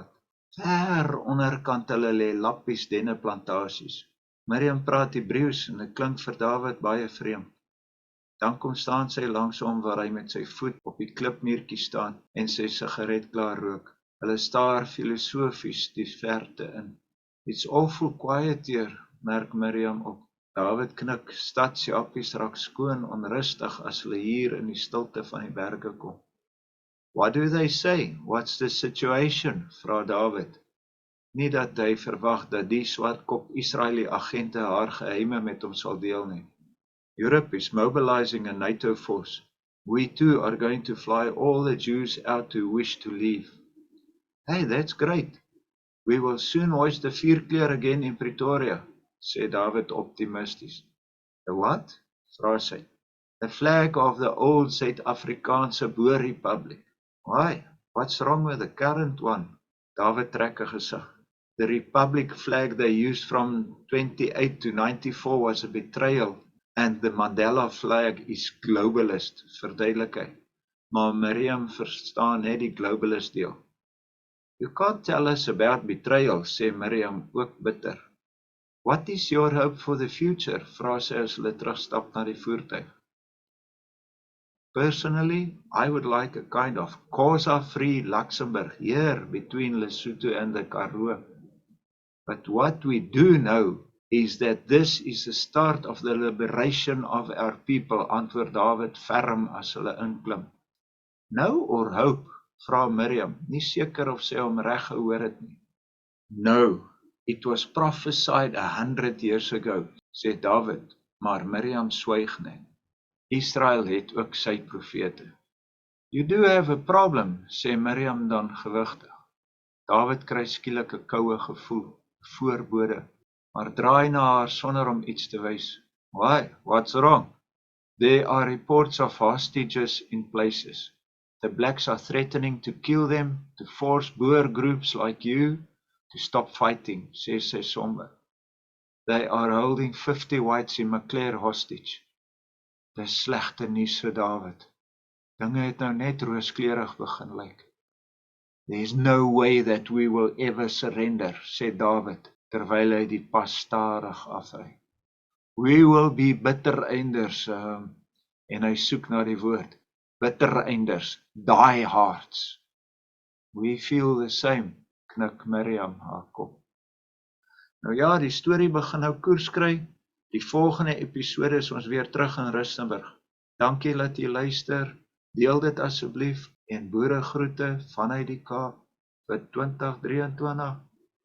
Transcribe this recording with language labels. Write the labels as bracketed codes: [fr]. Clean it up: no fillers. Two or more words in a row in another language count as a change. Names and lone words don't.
[af] Ver onderkant hulle lê lappies denneplantasies. Miriam praat Hebreeus en dit klink vir David baie vreemd. Dan kom staan sy langs hom waar hy met sy voet op die klipmuurtjie staan en sy sigaret klaar rook. Hulle staar filosofies die verte in. [en] It's awful quiet here, [af] merk Miriam op. David knik, stadsjappies raak skoon onrustig as hulle hier in die stilte van die berge kom. [en] What do they say? What's the situation? [af] Vra David. Nie dat hy verwag dat die swartkop Israeli agente haar geheime met hom sal deel nie. [en] Europe is mobilizing a NATO force. We too are going to fly all the Jews out who wish to leave. Hey, that's great. We will soon hoist the vierkleur again in Pretoria, [af] sê David optimisties. [en] The what? [af] Vra sy. [en] The flag of the old [af] Suid-Afrikaanse Boere [en] Republic. Why? What's wrong with the current one? [af] David trek 'n gesig. [en] The Republic flag they used from 28 to 94 was a betrayal, and the Mandela flag is globalist, [af] verduidelik hy. Maar Miriam verstaan net die globalist deel. [en] You can't tell us about betrayal, [af] sê Miriam ook bitter. [en] What is your hope for the future? [af] Vra sy as hulle terugstap na die voertuig. [en] Personally, I would like a kind of Xhosa-free Luxembourg here between Lesotho and the Karoo. But what we do know is that this is the start of the liberation of our people, [af] antwoord David ferm as hulle inklim. [en] No or hope? [af] Vra Miriam, nie seker of sy hom reg gehoor het nie. [en] No, it was prophesied 100 years ago, [af] sê David, maar Miriam swyg net. Israel het ook sy profete. [en] You do have a problem, [af] sê Miriam dan gewigtig. David kry skielik 'n koue gevoel, voorbode, maar draai na haar sonder om iets te wys. [en] Why? What's wrong? There are reports of hostages in places. The blacks are threatening to kill them, to force Boer groups like you to stop fighting, [af] sê sy somber. [en] They are holding 50 whites in Maclear hostage. [af] Dis slegte nuus vir David. Dinge het nou net rooskleurig begin lyk. [en] There is no way that we will ever surrender, [af] sê David, terwyl hy die pas stadig afry. [en] We will be bittereinders, [af] en hy soek na die woord. [en] Bittereinders, die hearts. We feel the same, [af] knik Miriam haar kop. Nou ja, die storie begin nou koers kry. Die volgende episode is ons weer terug in Rustenburg. Dankie dat jy luister, deel dit asseblief en boere groete vanuit die Kaap vir 2023.